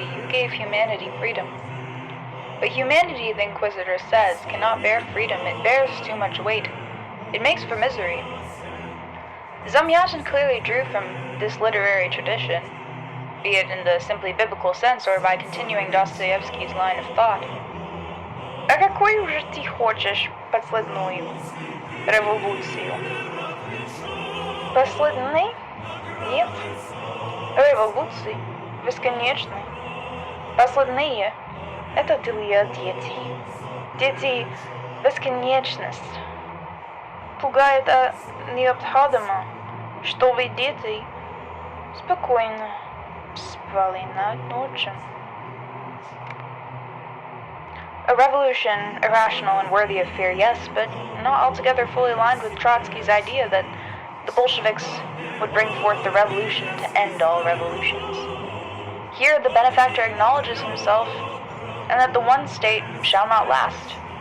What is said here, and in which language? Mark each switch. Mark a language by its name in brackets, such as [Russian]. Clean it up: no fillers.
[English] You gave humanity freedom. But humanity, the Inquisitor says, cannot bear freedom. It bears too much weight. It makes for misery." Zamyatin clearly drew from this literary tradition, be it in the simply biblical sense or by continuing Dostoevsky's line of thought. [Russian] «А какой же ты хочешь последнюю революцию?» «Последний? Нет. Революции бесконечны. Последние — это для детей. Дети — бесконечность. Пугает, а необходимо, чтобы дети спокойно спали ночью». [English] A revolution, irrational and worthy of fear, yes, but not altogether fully aligned with Trotsky's idea that the Bolsheviks would bring forth the revolution to end all revolutions. Here, the benefactor acknowledges himself and that the one state shall not last.